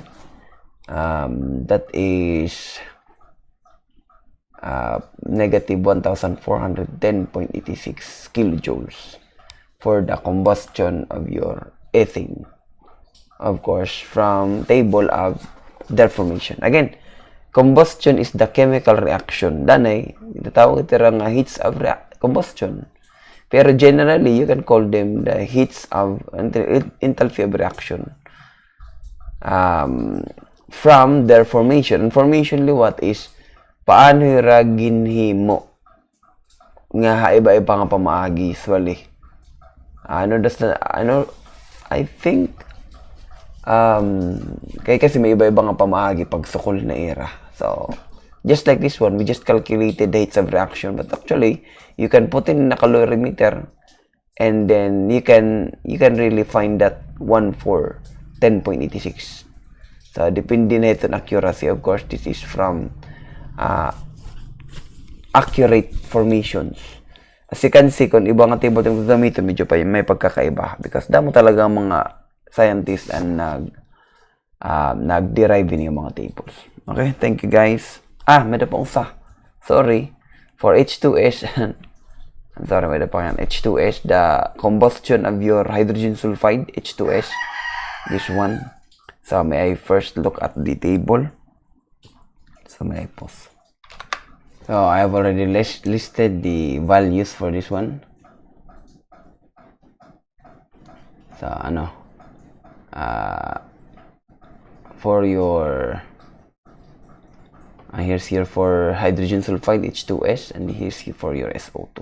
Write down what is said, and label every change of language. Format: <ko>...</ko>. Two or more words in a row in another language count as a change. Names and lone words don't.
<en>That is negative 1410.86 kilojoules for the combustion of your ethane. Of course, from table of their formation. Again, combustion is the chemical reaction.</en> <war>Danay, tawag ito nga</war> <en>heats of combustion. Pero generally, you can call them the heats of enthalpy of reaction. From their formation.</en> <war>Formation liwat is paano hira ginhimo nga iba-iba nga pamaagi usually.</war> <en>I think</en> <war>kasi may iba-iba nga pamaagi pag sukol na era.</war> <en>So, just like this one, we just calculated the heats of reaction, but actually, you can put in a calorimeter and then you can really find that one for 10.86. So,</en> <war>depende na ito</war> <en>on accuracy. Of course, this is from accurate formations. As you can see,</en> <tl>kung ibang table yung gagamitin, medyo pa may pagkakaiba.</tl> <war>Because damo talaga mga scientists and nag-derive din yung mga tables.</war> <en>Okay, thank you guys.</en> <war>May da pa usa.</war> <en>Sorry. For H2S, I'm sorry,</en> <war>may da pa yan.</war> <en>H2S, the combustion of your hydrogen sulfide, H2S. This one. So, may I first look at the table. So, may I pause. So, I have already listed the values for this one. So, for your here's here for hydrogen sulfide H2S, and here's here for your SO2.</en>